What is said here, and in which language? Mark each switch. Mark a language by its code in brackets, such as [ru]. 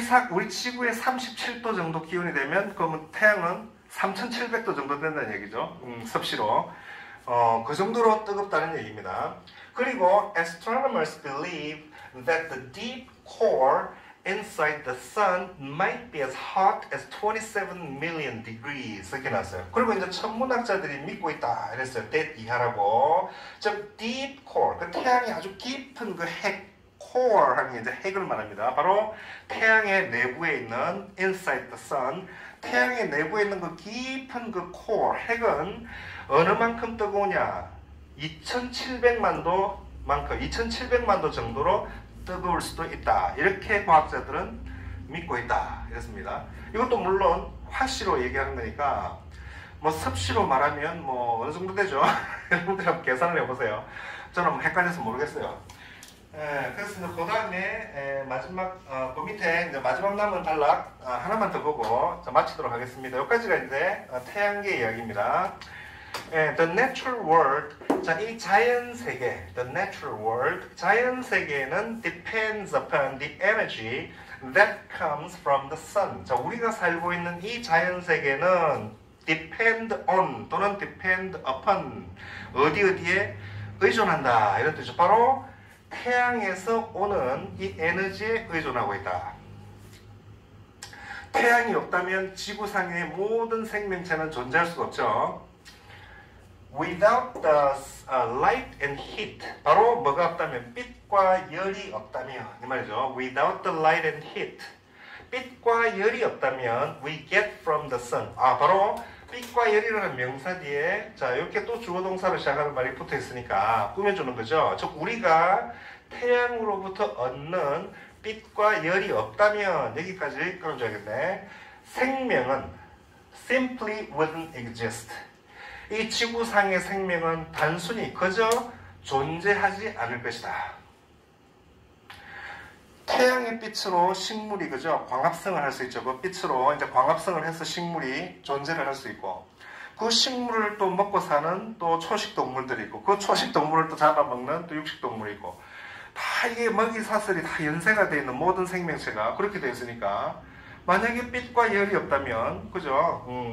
[ko] 우리 지구의 37도 정도 기온이 되면 그러면 태양은 3,700도 정도 된다는 얘기죠. 섭씨로. 그 정도로 뜨겁다는 얘기입니다. [en] 그리고 astronomers believe that the deep core inside the sun might be as hot as 27 million degrees. [ko] 이렇게 나왔어요. 그리고 이제 천문학자들이 믿고 있다 이랬어요. that 이하라고. 즉 deep core, 그 태양이 아주 깊은 그 핵, core 하는 게 이제 핵을 말합니다. 바로 태양의 내부에 있는 [en] inside the sun, [ko] 태양의 내부에 있는 그 깊은 그 core, 핵은 어느 만큼 뜨거우냐? 2,700만 도 정도로 뜨거울 수도 있다. 이렇게 과학자들은 믿고 있다. 이렇습니다. 이것도 물론 화씨로 얘기하는 거니까 뭐 섭씨로 말하면 뭐 어느 정도 되죠? 여러분들 한번 계산을 해보세요. 저는 헷갈려서 모르겠어요. 그래서 그 다음에 마지막 그 밑에 이제 마지막 남은 단락 하나만 더 보고 마치도록 하겠습니다. 여기까지가 이제 태양계 이야기입니다. [en] The natural world, [ko] 자, 이 자연 세계, [en] the natural world, [ko] 자연 세계는 [en] depends upon the energy that comes from the sun. [ko] 자, 우리가 살고 있는 이 자연 세계는 depend on 또는 depend upon 어디에 의존한다 이런 뜻이죠. 바로 태양에서 오는 이 에너지에 의존하고 있다. 태양이 없다면 지구상의 모든 생명체는 존재할 수가 없죠. [en] Without the light and heat, [ko] 바로 뭐가 없다면 빛과 열이 없다면 이 말이죠. [en] Without the light and heat, [ko] 빛과 열이 없다면 [en] we get from the sun. [ko] 바로 빛과 열이라는 명사 뒤에 자 이렇게 또 주어 동사로 시작하는 말이 붙어 있으니까 꾸며주는 거죠. 즉 우리가 태양으로부터 얻는 빛과 열이 없다면 여기까지 끌어줘야겠네. 생명은 [en] simply wouldn't exist. [ko] 이 지구상의 생명은 단순히 그저 존재하지 않을 것이다. 태양의 빛으로 식물이 그죠 광합성을 할 수 있죠. 그 빛으로 이제 광합성을 해서 식물이 존재를 할 수 있고, 그 식물을 또 먹고 사는 또 초식 동물들이 있고, 그 초식 동물을 또 잡아먹는 또 육식 동물이 있고, 다 이게 먹이 사슬이 다 연쇄가 되어 있는 모든 생명체가 그렇게 되어 있으니까 만약에 빛과 열이 없다면 그죠?